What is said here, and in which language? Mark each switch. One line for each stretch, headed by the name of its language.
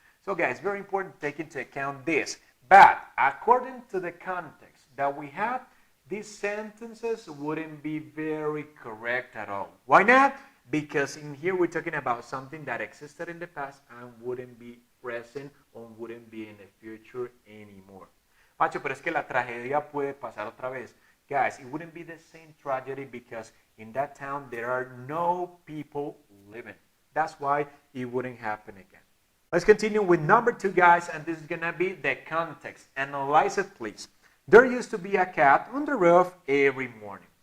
English: So guys, very important to take into account this. But according to the context that we have, these sentences wouldn't be very correct at all. Why not? Because in here we're talking about something that existed in the past and wouldn't be present or wouldn't be in the future anymore.
Spanish: Pacho, pero es que la tragedia puede pasar otra vez.
English: Guys, it wouldn't be the same tragedy because in that town there are no people living. That's why it wouldn't happen again. Let's continue with number 2, guys, and this is going to be the context. Analyze it, please. There used to be a cat on the roof every morning.